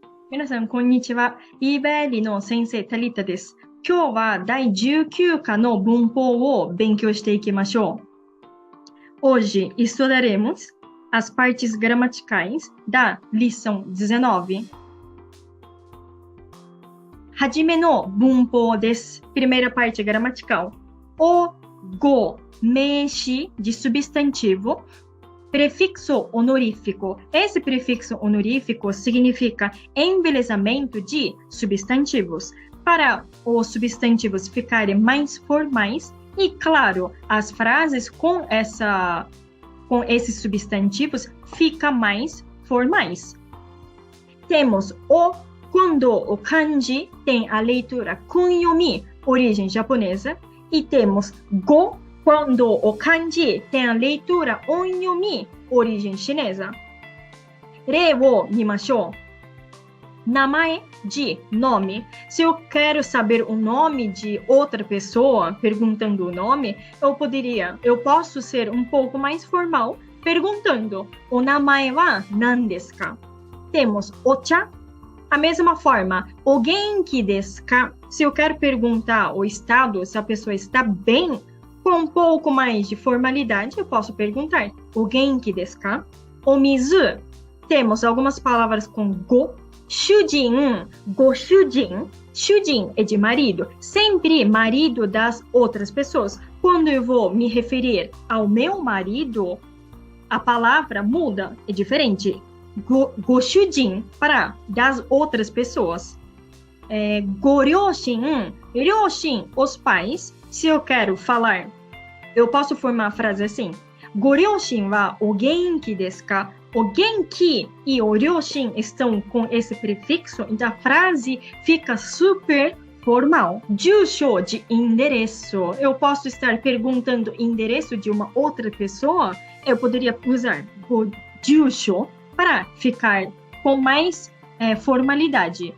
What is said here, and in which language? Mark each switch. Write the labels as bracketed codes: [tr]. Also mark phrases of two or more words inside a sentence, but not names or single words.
[ja] 皆さん、こんにちは。eBailey の先生、タリタです。今日は第19課の文法を勉強していきましょう。 [pt] Hoje estudaremos as partes gramaticais da lição 19. [ja] はじめの文法です。 [pt] Primeira parte gramatical. [ja] お, ご、名詞 [pt] de substantivo. Prefixo honorífico. Esse prefixo honorífico significa embelezamento de substantivos, para os substantivos ficarem mais formais e, claro, as frases com esses substantivos ficam mais formais. Temos o quando o kanji tem a leitura kunyomi, origem japonesa, e temos go quando o kanji tem a leitura onyomi, origem chinesa. [ja] 例を見ましょう。名前 [pt] de nome. Se eu quero saber o nome de outra pessoa, perguntando o nome, eu posso ser um pouco mais formal, perguntando: [ja] お名前は何ですか? [pt] Temos ocha. A mesma forma, [ja] お元気ですか? [pt] Se eu quero perguntar o estado, se a pessoa está bem, com um pouco mais de formalidade, eu posso perguntar: [ja] お元気ですか? お水. [pt] Temos algumas palavras com go. [ja] 主人、ご主人. [pt] Shujin é de marido, sempre marido das outras pessoas. Quando eu vou me referir ao meu marido, a palavra muda, é diferente. [ja] ご主人 [pt] para das outras pessoas. [ja] ご両親、両親, [pt] os pais. Se eu quero falar, eu posso formar a frase assim: [ja] ご両親はお元気ですか? お元気 [pt] e o ryoshin estão com esse prefixo, então a frase fica super formal. Jusho de endereço. Eu posso estar perguntando endereço de uma outra pessoa, eu poderia usar [ja] ご住所 [pt] para ficar com mais formalidade.